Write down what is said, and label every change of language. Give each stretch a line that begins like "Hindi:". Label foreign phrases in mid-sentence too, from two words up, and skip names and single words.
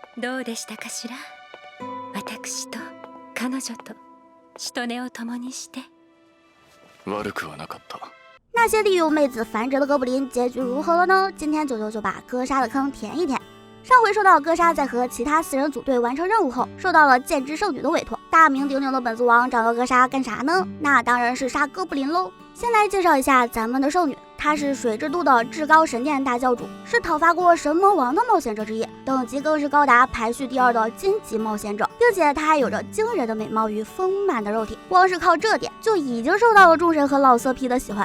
Japanese: どうでしたかしら？私と彼女としとねを共にして。悪くはなかった。
Chinese: 那些利用妹子繁殖的哥布林结局如何了呢？今天九九就把哥莎的坑填一填。上回说到哥莎在和其他4人组队完成任务后，受到了剑之圣女的委托。大名鼎鼎的本族王找到哥莎干啥呢？那当然是杀哥布林喽。先来介绍一下咱们的圣女，她是水之都的至高神殿大教主，是讨伐过神魔王的冒险者之一，等级更是高达排序第2的金级冒险者，并且她还有着惊人的美貌与丰满的肉体，光是靠这点就已经受到了众神和老色批的喜欢。